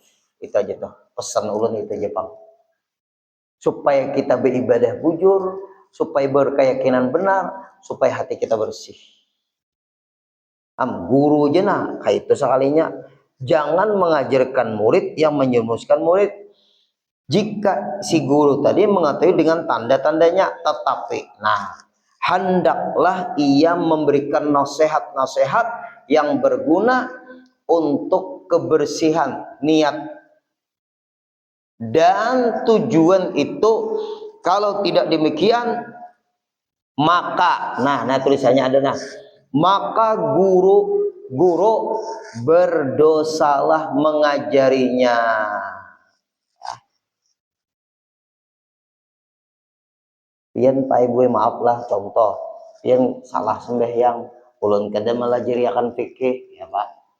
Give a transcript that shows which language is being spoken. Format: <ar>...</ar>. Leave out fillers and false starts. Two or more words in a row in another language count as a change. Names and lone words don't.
<bjn>Itu aja tuh pesan ulun itu aja Pak. Supaya kita beribadah bujur, supaya berkeyakinan benar, supaya hati kita bersih. Guru aja nah, kayak itu sekalinya.</bjn> <id>Jangan mengajarkan murid yang menyerumuskan murid. Jika si guru tadi mengetahui dengan tanda-tandanya, tetapi nah hendaklah ia memberikan nasihat-nasihat yang berguna untuk kebersihan niat dan tujuan itu. Kalau tidak demikian maka nah tulisannya ada maka guru berdosalah mengajarinya.</id> <bjn>Pian Pak Ibu maaflah contoh yang salah sembahyang ulun kada melajari akan fikih ya Pak.</bjn>